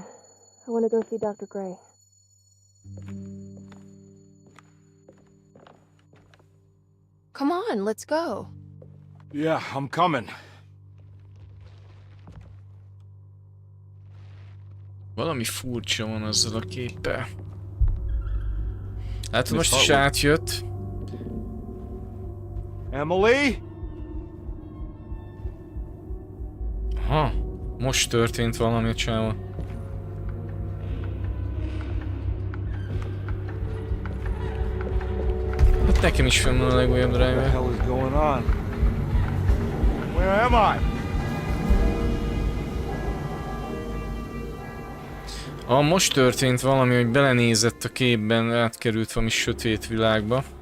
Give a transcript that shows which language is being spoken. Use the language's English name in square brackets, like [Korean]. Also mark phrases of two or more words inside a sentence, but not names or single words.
[English] I want to go see Dr. Gray. Come on, let's go. Yeah, I'm coming. [Hungarian] Valami furcsa van azzal a képpel. Hát most is átjött. Emily? Ha, most történt valami, csávó. Hát nekem is fenn van a legújabb [English] What the [Hungarian] driver. [English] hell is going on? Where am I? [Hungarian] Most történt valami, hogy belenézett a képben, átkerült valami sötét világba.